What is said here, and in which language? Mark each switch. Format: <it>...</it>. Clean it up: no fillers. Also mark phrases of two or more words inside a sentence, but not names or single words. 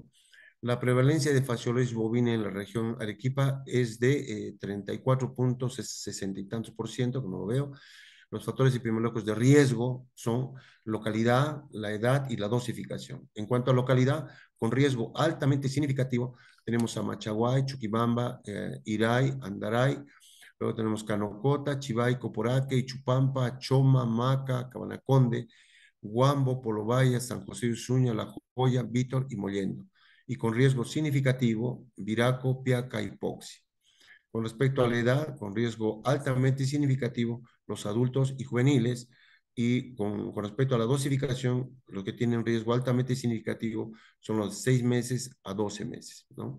<es>La prevalencia de fasciolosis bovina en la región Arequipa es de 34,60 y tantos por ciento, como lo veo. Los factores epidemiológicos de riesgo son localidad, la edad y la dosificación. En cuanto a localidad, con riesgo altamente significativo, tenemos a Machaguay, Chuquibamba, Iray, Andaray. Luego tenemos Canocota, Chivay, Coporaque, Ichupampa, Choma, Maca, Cabanaconde, Huambo, Polobaya, San José de Usuña, La Joya, Vítor y Mollendo. Y con riesgo significativo, Viraco, Piaca y Poxi. Con respecto a la edad, con riesgo altamente significativo, los adultos y juveniles. Y con respecto a la dosificación, los que tienen riesgo altamente significativo son los 6 meses a 12 meses, ¿no?</es>